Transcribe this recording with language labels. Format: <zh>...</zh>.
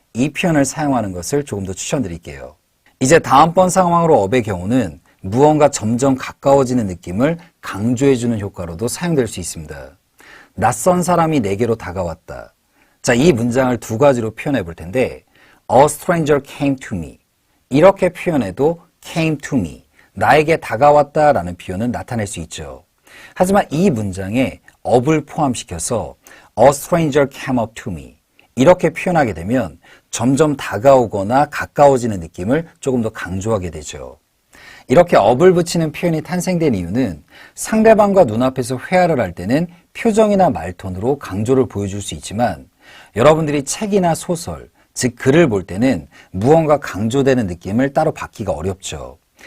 <ko>이 표현을 사용하는 것을 조금 더 추천드릴게요. 이제 다음번 상황으로 up의 경우는 무언가 점점 가까워지는 느낌을 강조해주는 효과로도 사용될 수 있습니다. 낯선 사람이 내게로 다가왔다. 자, 이 문장을 두 가지로 표현해 볼 텐데</ko> <en>A stranger came to me.</en> <ko>이렇게 표현해도</ko> <en>came to me.</en> <ko>나에게 다가왔다라는 표현은 나타낼 수 있죠. 하지만 이 문장에 up을 포함시켜서</ko> <en>A stranger came up to me.</en> <ko>이렇게 표현하게 되면 점점 다가오거나 가까워지는 느낌을 조금 더 강조하게 되죠. 이렇게 up을 붙이는 표현이 탄생된 이유는 상대방과 눈앞에서 회화를 할 때는 표정이나 말톤으로 강조를 보여줄 수 있지만 여러분들이 책이나 소설, 즉 글을 볼 때는 무언가 강조되는 느낌을 따로 받기가 어렵죠.</ko>